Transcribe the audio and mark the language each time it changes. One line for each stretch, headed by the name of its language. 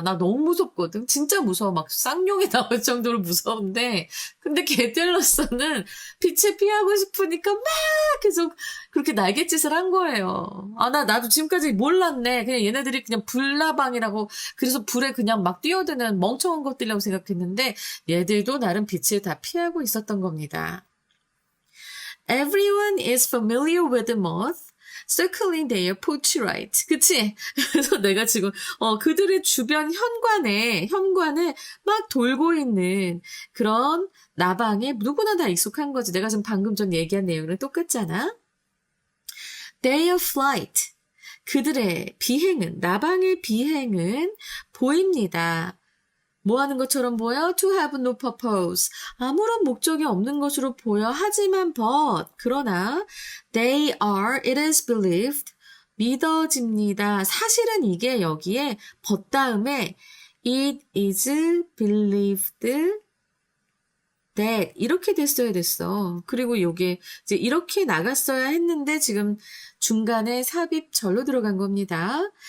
Korean: 나 너무 무섭거든. 진짜 무서워. 막 쌍욕이 나올 정도로 무서운데 근데 걔들로서는 빛을 피하고 싶으니까 막 계속 그렇게 날갯짓을 한 거예요. 나도 지금까지 몰랐네. 그냥 얘네들이 그냥 불나방이라고 그래서 불에 그냥 막 뛰어드는 멍청한 것들이라고 생각했는데 얘들도 나름 빛을 다 피하고 있었던 겁니다.
English: Everyone is familiar with the moth circling their porch right.
Korean: 그치? 그래서 내가 지금 그들의 주변 현관을 막 돌고 있는 그런 나방에 누구나 다 익숙한 거지. 내가 지금 방금 전 얘기한 내용이랑 똑같잖아.
English: Their flight.
Korean: 그들의 비행은, 나방의 비행은 보입니다. 뭐 하는 것처럼 보여?
English: To have no purpose.
Korean: 아무런 목적이 없는 것으로 보여. 하지만 그러나
English: they are, it is believed.
Korean: 믿어집니다. 사실은 이게 여기에 다음에
English: it is believed that
Korean: 이렇게 됐어. 그리고 요게 이제 이렇게 나갔어야 했는데 지금 중간에 삽입 절로 들어간 겁니다.